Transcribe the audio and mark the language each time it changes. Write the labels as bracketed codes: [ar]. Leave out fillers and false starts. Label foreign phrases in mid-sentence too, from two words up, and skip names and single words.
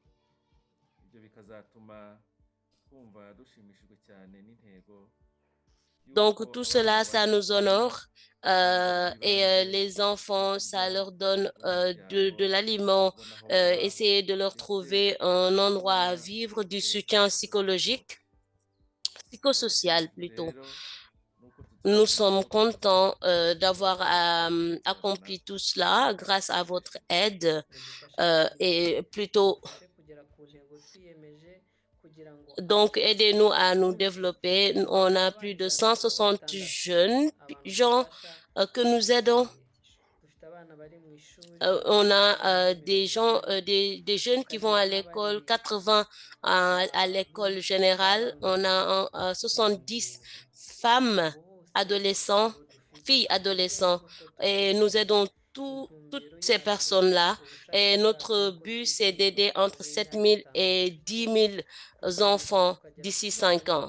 [rw] ibyo bikazatuma twumva dushimishijwe cyane n'intego [fr] Donc, tout cela, ça nous honore. Les enfants, ça leur donne de l'aliment, essayer de leur trouver un endroit à vivre, du soutien psychologique, psychosocial plutôt. Nous sommes contents d'avoir accompli tout cela grâce à votre aide et plutôt, [rw] dufashe kugera ku ntego twiyemeje kugira ngo [fr] donc aidez-nous à nous icumi développer. On a plus de 160 jeunes gens que nous aidons. [rw] dufite abana bari mu ishuri [fr] On a des gens, bibiri, des jeunes qui vont à l'école, 80 à l'école générale. On a 70 femmes, adolescents, filles, adolescents. Et nous aidons toutes ces personnes-là. Et notre but, c'est d'aider entre 7 000 et 10 000 enfants d'ici 5 ans.